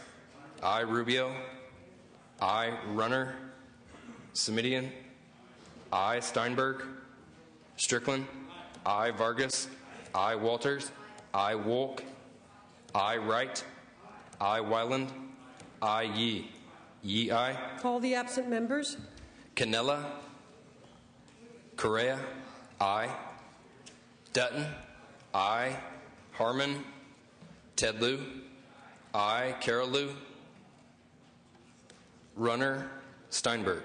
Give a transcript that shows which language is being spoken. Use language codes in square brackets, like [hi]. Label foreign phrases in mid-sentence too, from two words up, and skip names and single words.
[en] I Rubio. I Runner Semidian. I Steinberg. Strickland. I Vargas. I Walters. I Wolk. I Wright. I Wyland. I Yee. Yee I. Call the absent members. Canella. Correa. I. Dutton. I. Harmon. Ted Lieu. I. Carol Lieu. Runner. Steinberg.